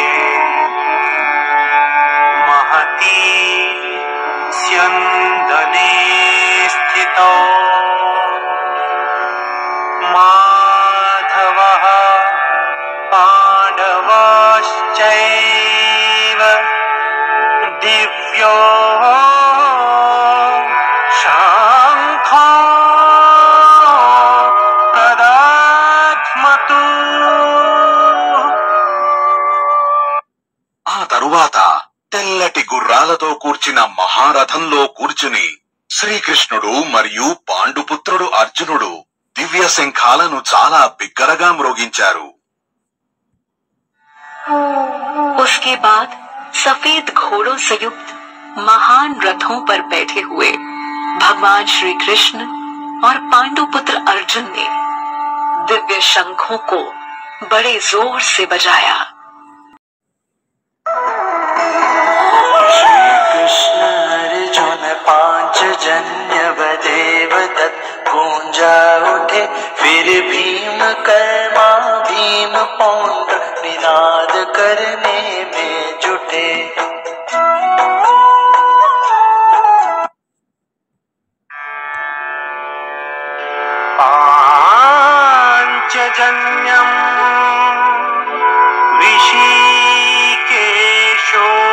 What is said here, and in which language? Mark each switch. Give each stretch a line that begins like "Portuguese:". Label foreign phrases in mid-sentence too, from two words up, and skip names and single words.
Sanskrit: महती स्यन्दने स्थितो माधवः पाण्डवाश्चैव दिव्यो शंखो
Telugu: ఆ తరువాత తెల్లటి గుర్రాలతో కూర్చిన మహారథంలో కూర్చుని శ్రీకృష్ణుడు మరియు పాండుపుత్రుడు అర్జునుడు దివ్య శంఖాలను చాలా బిగ్గరగా మ్రోగించారు.
Hindi: उसके बाद सफेद घोड़ों से युक्त महान रथों पर बैठे हुए भगवान श्री कृष्ण और पांडुपुत्र अर्जुन ने दिव्य शंखों को बड़े जोर से बजाया। श्री कृष्ण अर्जुन पांचजन्य देव तत् गूंजा उठे, फिर भीम कर्मा भीम पौंड्र निनाद करने में जुटे।
Sanskrit: पांचजन्यम् ऋषिकेशो